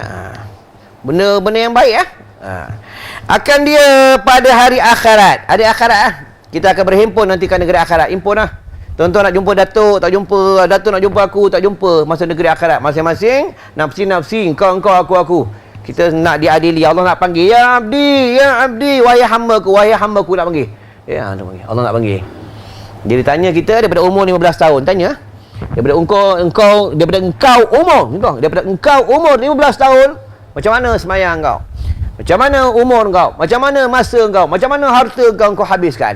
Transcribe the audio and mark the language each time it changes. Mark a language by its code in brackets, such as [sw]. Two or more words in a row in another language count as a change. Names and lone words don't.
[ms] Benda-benda yang baik akan dia pada hari akhirat. Hari akhirat kita akan berhimpun nanti ke negeri akhirat. Himpun Tuan-tuan nak jumpa Datuk, tak jumpa. Datuk nak jumpa aku, tak jumpa. Masa negeri akhirat. Masing-masing, nafsi-nafsi, engkau, aku. Kita nak diadili. Allah nak panggil, [ar] يا عبدي, [ms] wahai hamba-ku nak panggil. Ya, Allah nak panggil. Dia ditanya kita daripada umur 15 tahun. Tanya, daripada engkau umur 15 tahun, macam mana semayang kau? Macam mana umur kau? Macam mana masa kau? Macam mana harta kau habiskan?